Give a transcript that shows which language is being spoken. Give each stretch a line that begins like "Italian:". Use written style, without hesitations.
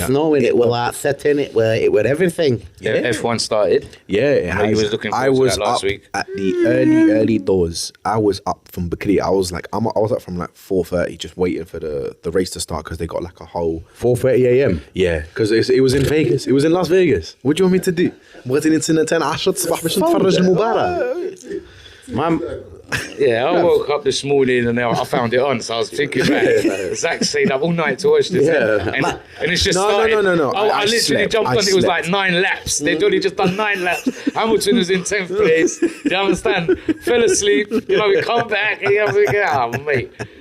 English: Snowing. It was like setting. It were everything. Yeah, F1 started. Yeah, I was looking forward to that last week. At the early doors. I was up from Bakri. I was up from like 4:30 just waiting for the race to start because they got like a whole 4:30 a.m. Yeah, because it was in Vegas. It was in Las Vegas. What do you want me to do?
Arabic: بغيت نتسنى 10 الصباح باش نتفرج المباراة.
English: Yeah, I woke up this morning and I found it on, so I was thinking, man, Zach stayed up all night to watch this. Yeah. And it's just No. I literally jumped on, it was like 9 laps. They'd only just done 9 laps. Hamilton was in 10th place. Do you understand? Fell asleep, we come back and you think, mate.